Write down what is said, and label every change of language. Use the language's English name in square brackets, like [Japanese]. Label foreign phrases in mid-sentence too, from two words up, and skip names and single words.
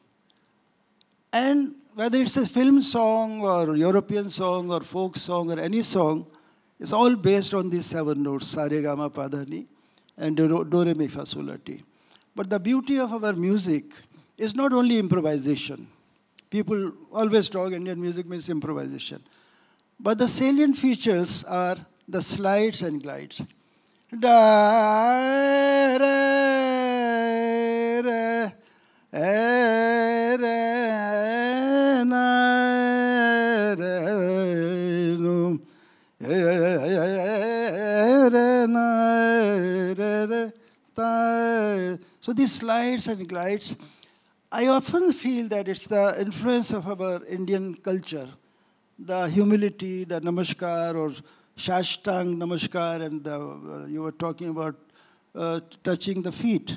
[English] And whether it's a film song or European song or folk song or any song, it's all based on these 7 notes, Sa Re Ga Ma Pa Dha Ni and Do Re Mi Fa Sol La Ti. But the beauty of our music is not only improvisation. People always talk Indian music means improvisation. But the salient features are the slides and glides. Da, re, re, re, na, re, no, re, na, re, ta. So these slides and glides, I often feel that it's the influence of our Indian culture, the humility, the namaskar or [Hindi] साष्टांग नमस्कार, [English] and you were talking about touching the feet.